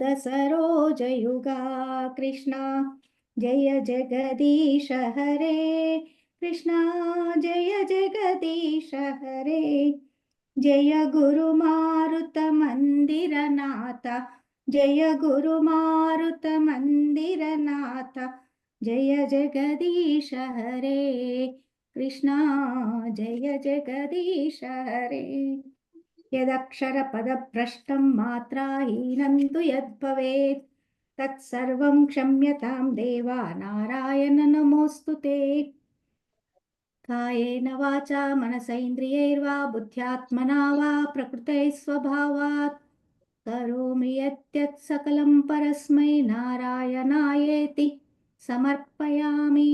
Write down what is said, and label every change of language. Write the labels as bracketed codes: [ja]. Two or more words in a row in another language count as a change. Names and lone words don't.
[sa] ಸರೋಜ ಯುಗ ಕೃಷ್ಣ ಜಯ ಜಗದೀಶ ಹರೇ ಕೃಷ್ಣ ಜಯ ಜಗದೀಶ ಹರೇ ಜಯ ಗುರು ಮಾರುತ ಮಂದಿರನಾಥ ಜಯ ಗುರು ಮಾರುತ ಮಂದಿರನಾಥ ಜಯ ಜಗದೀಶ ಹರೇ కృష్ణ జయ జగదీశ హరే. యదక్షరపదభ్రష్టం మాత్రాహీనం తు యద్భవేత్ తత్సర్వం క్షమ్యతాం దేవా నారాయణ నమోస్తుతే. కాయేన వాచా మనసైంద్రియైర్వా బుద్ధ్యాత్మనా వా ప్రకృతే స్వభావాత్ కరోమి యత్యత్ సకలం పరస్మై నారాయణాయేతి సమర్పయామి.